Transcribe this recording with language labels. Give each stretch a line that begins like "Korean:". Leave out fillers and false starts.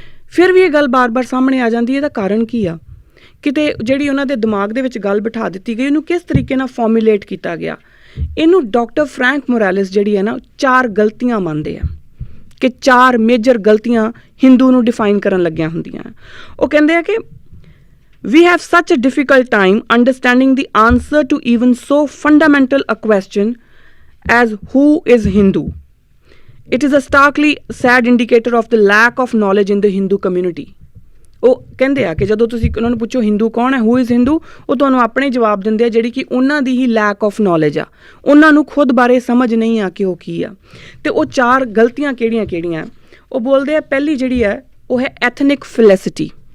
Punjabi: ਫਿਰ ਵੀ ਇਹ ਗੱਲ ਬਾਰ-ਬਾਰ ਸਾਹਮਣੇ ਆ ਜਾਂਦੀ ਹੈ। ਇਹਦਾ ਕਾਰਨ ਕੀ ਆ? ਕਿਤੇ ਜਿਹੜੀ ਉਹਨਾਂ ਦੇ ਦਿਮਾਗ ਦੇ ਵਿੱਚ ਗੱਲ ਬਿਠਾ ਦਿੱਤੀ ਗਈ, ਉਹਨੂੰ ਕਿਸ ਤਰੀਕੇ ਨਾਲ ਫਾਰਮੂਲੇਟ ਕੀਤਾ ਗਿਆ। ਇਹਨੂੰ ਡਾਕਟਰ ਫਰੈਂਕ ਮੋਰੈਲਿਸ ਜਿਹੜੀ ਹੈ ਨਾ 4 ਗਲਤੀਆਂ ਮੰਨਦੇ ਆ ਕਿ 4 ਮੇਜਰ ਗਲਤੀਆਂ ਹਿੰਦੂ ਨੂੰ ਡਿਫਾਈਨ ਕਰਨ ਲੱਗੀਆਂ ਹੁੰਦੀਆਂ। ਉਹ ਕਹਿੰਦੇ ਆ ਕਿ
English: we have such a difficult time understanding the answer to even so fundamental a question as who is Hindu. It is a starkly sad indicator of the lack of knowledge in the Hindu community.
Punjabi: ਉਹ ਕਹਿੰਦੇ ਆ ਕਿ ਜਦੋਂ ਤੁਸੀਂ ਉਹਨਾਂ ਨੂੰ ਪੁੱਛੋ ਹਿੰਦੂ ਕੌਣ ਹੈ,
English: who is Hindu,
Punjabi: ਉਹ ਤੁਹਾਨੂੰ ਆਪਣੇ ਜਵਾਬ ਦਿੰਦੇ ਆ ਜਿਹੜੀ ਕਿ ਉਹਨਾਂ ਦੀ ਹੀ
English: lack of knowledge
Punjabi: ਆ, ਉਹਨਾਂ ਨੂੰ ਖੁਦ ਬਾਰੇ ਸਮਝ ਨਹੀਂ ਆ ਕਿ ਉਹ ਕੀ ਆ। ਅਤੇ ਉਹ 4 ਗਲਤੀਆਂ ਕਿਹੜੀਆਂ ਉਹ ਬੋਲਦੇ ਆ। ਪਹਿਲੀ ਜਿਹੜੀ ਹੈ ਉਹ ਹੈ ਐਥਨਿਕ ਫੈਲੈਸਿਟੀ।